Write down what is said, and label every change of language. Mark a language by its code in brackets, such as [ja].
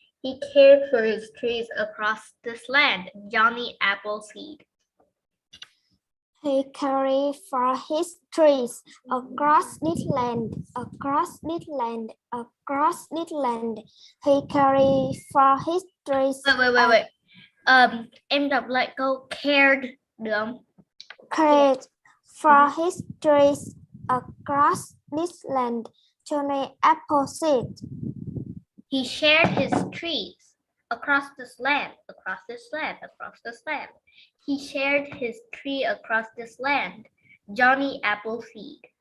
[en] He cared for his trees across this land, Johnny Appleseed. He cared for his trees across this land, across this land, across this land. He cared for his trees. Wait. [vi] Em đọc lại câu cared được không? [en] Cared for his trees across this land, Johnny Appleseed. He shared his trees across this land, across this land, across this land. He shared his tree across this land, Johnny Appleseed.